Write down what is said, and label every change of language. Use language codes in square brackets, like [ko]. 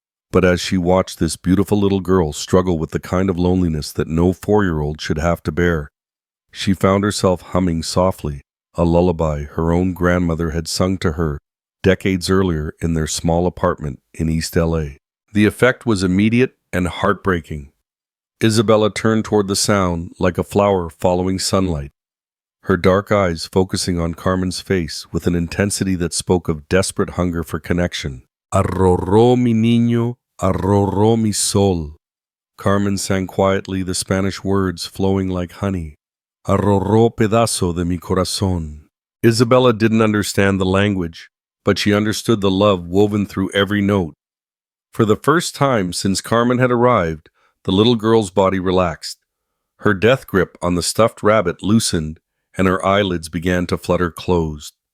[en] But as she watched this beautiful little girl struggle with the kind of loneliness that no 4-year-old should have to bear, she found herself humming softly a lullaby her own grandmother had sung to her decades earlier in their small apartment in East LA. The effect was immediate and heartbreaking. Isabella turned toward the sound like a flower following sunlight, her dark eyes focusing on Carmen's face with an intensity that spoke of desperate hunger for connection. [es] Arroró mi niño, arroró mi sol. [en] Carmen sang quietly, the Spanish words flowing like honey. [es] Arroró pedazo de mi corazón. [en] Isabella didn't understand the language, but she understood the love woven through every note. For the first time since Carmen had arrived, the little girl's body relaxed. Her death grip on the stuffed rabbit loosened, and her eyelids began to flutter closed.